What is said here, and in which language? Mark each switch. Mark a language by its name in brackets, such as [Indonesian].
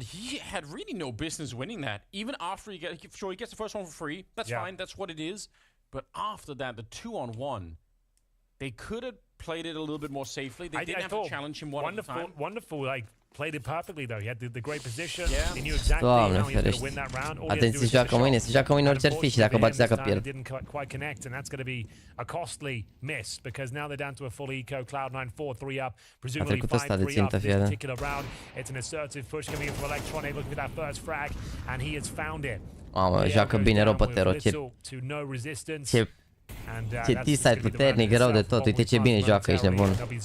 [English] He had really no business winning that. Even after he gets the first one for free. That's fine. That's what it is. But after that, the 2-on-1, they could have played it a little bit more safely. They didn't have to challenge him one at a time. Wonderful, like played it perfectly though. He had the great position. He knew exactly how he was going to win that round. [Romanian] Atenție, se joacă mâine orice ar fi și dacă bați, dacă pierd. [English] Didn't quite connect, and that's going to be a costly miss because now they're down to a full eco. Cloud9 4-3 up, presumably 5-3 up this particular round. It's an assertive push coming in from Electronic, looking for that first frag, and he has found it. [Romanian] Mamă, joacă bine rău pe Tero. Ce T-side puternic, rău de tot. Uite ce bine joacă, ești nebun.